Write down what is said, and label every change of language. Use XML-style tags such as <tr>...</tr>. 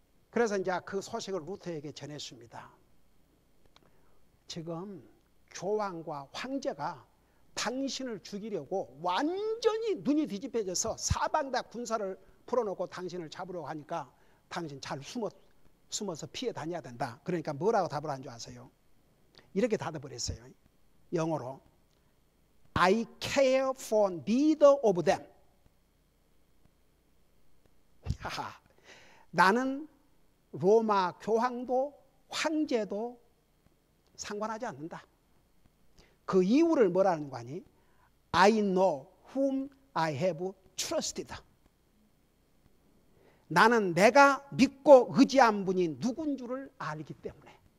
<ko>그래서 이제 그 소식을 루터에게 전했습니다. 지금 교황과 황제가 당신을 죽이려고 완전히 눈이 뒤집혀져서 사방 다 군사를 풀어놓고 당신을 잡으려고 하니까 당신 잘 숨어서 피해 다녀야 된다. 그러니까 뭐라고 답을 한 줄 아세요? 이렇게 답을 했어요. 영어로</ko> <en>I care for neither of them.</en> <ko>나는 로마 교황도 황제도 상관하지 않는다. 그 이유를 뭐라는 거 아니?</ko> <en>I know whom I have trusted.</en> <ko>나는 내가 믿고 의지한 분이 누군 줄을 알기 때문에.</ko>